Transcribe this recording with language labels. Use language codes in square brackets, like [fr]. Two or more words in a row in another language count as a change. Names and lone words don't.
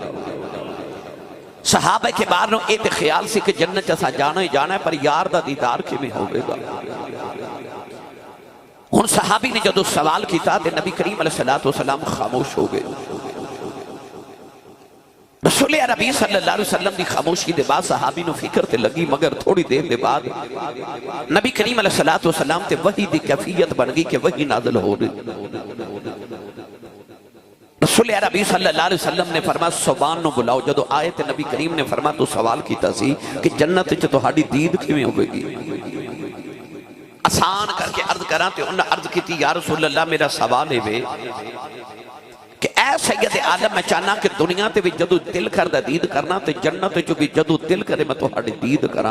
[pa] صحابہ کے بار یہ تو خیال سے کہ جنت اساں جانا ای جانا ہے، پر یار دا دیدار کویں ہووے گا. ہن صحابی نے جدوں سوال کیتا تو نبی کریم [ar] عليه الصلاة والسلام [pa] خاموش ہو گئے. رسول عربی [ar] صلى الله عليه وسلم [ur] کی خاموشی کے بعد [pa] صحابی نوں فکر تے لگی, [ur] مگر تھوڑی دیر کے بعد [pa] نبی کریم [ar] عليه الصلاة والسلام [pa] تے وحی دی کیفیت بن گئی کہ وحی نازل ہو رہی. رسول عربی [ar] صلى الله عليه وسلم [pa] نے فرمایا ثوبان نوں بلاؤ. جدوں آئے تے نبی کریم نے فرمایا توں سوال کیتا سی کہ جنت چ تہاڈی دید کویں ہووے گی. آسان کرکے عرض کراں تو اونہاں عرض کی [ar] يا رسول الله [pa] میرا سوال ہے کہ اے سید عالم میں چاہنا کہ دنیا تے وی جدوں دل کردا دید کرنا تو جنت چ وی جدوں دل کرے میں تہاڈی دید کراں.